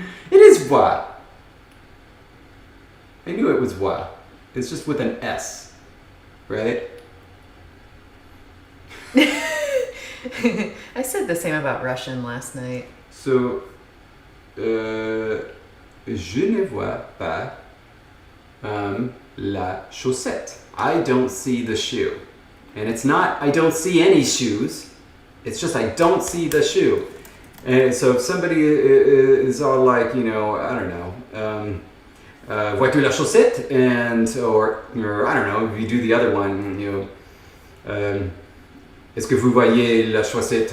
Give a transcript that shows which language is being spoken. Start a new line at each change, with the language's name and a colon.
English: It is voix. I knew it was voix. It's just with an S, right? I said the same about Russian last night.
French: So, je ne vois pas la chaussette.
English: I don't see the shoe. And it's not, I don't see any shoes. It's just, I don't see the shoe. And so if somebody is all like, you know, I don't know,
French: vois-tu la chaussette?
English: And, or I don't know, if you do the other one, you know,
French: est-ce que vous voyez la chaussette?